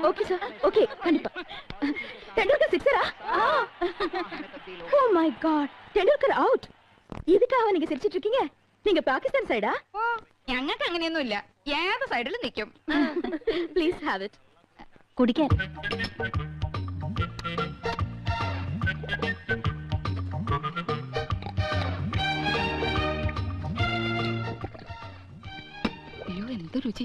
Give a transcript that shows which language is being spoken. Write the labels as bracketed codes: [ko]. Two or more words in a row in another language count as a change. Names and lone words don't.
[ta] சார் ஓகே கண்டிப்பா. டெண்டுல்கர் சிக்ஸரா? [en] oh my god, [ta] டெண்டுல்கர் அவுட். இதுக்காக நீங்க சிரிச்சிட்டு இருக்கீங்க? நீங்க பாகிஸ்தான் சைடா? [ml] ഞങ്ങൾക്ക് അങ്ങനെയൊന്നുമില്ല, ഏത് സൈഡിലും നിൽക്കും. [en] please have it. കുടിക്കാൻ. [ml] അയ്യോ എന്ത് രുചി.